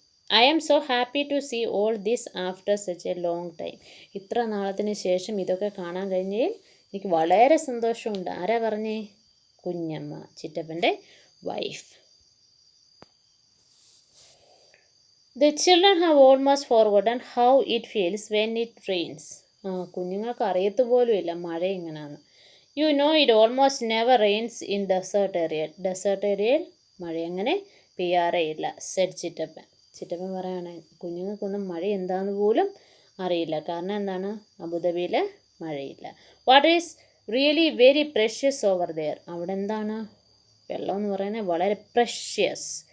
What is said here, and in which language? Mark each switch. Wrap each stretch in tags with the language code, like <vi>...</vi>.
<en>I am so happy to see all this after such a long time.</en> <ml>ഇത്ര നാളത്തിന് ശേഷം ഇതൊക്കെ കാണാൻ കഴിഞ്ഞതിൽ എനിക്ക് വളരെ സന്തോഷമുണ്ട്. ആരാ പറഞ്ഞേ? കുഞ്ഞമ്മ, ചിറ്റപ്പൻ്റെ wife.</ml> <en>The children have almost forgotten how it feels when it rains.</en> <ml>കുഞ്ഞുങ്ങൾക്ക് അറിയത്തുപോലുമില്ല മഴ എങ്ങനെയാണെന്ന്.</ml> <en>You know it almost never rains in desert area.</en> <ml>Desert ഏരിയയിൽ മഴ എങ്ങനെ പെയ്യാറേയില്ല, said ചിറ്റപ്പൻ. ചിറ്റപ്പൻ പറയാണ്, കുഞ്ഞുങ്ങൾക്കൊന്നും മഴ എന്താണെന്ന് പോലും അറിയില്ല. കാരണം എന്താണ്? അബുദാബിയിൽ മഴയില്ല.</ml> <en>What is really very precious over there.</en> <ml>അവിടെ എന്താണ്? വെള്ളം എന്ന് പറയുന്നത് വളരെ പ്രഷ്യസ്.</ml>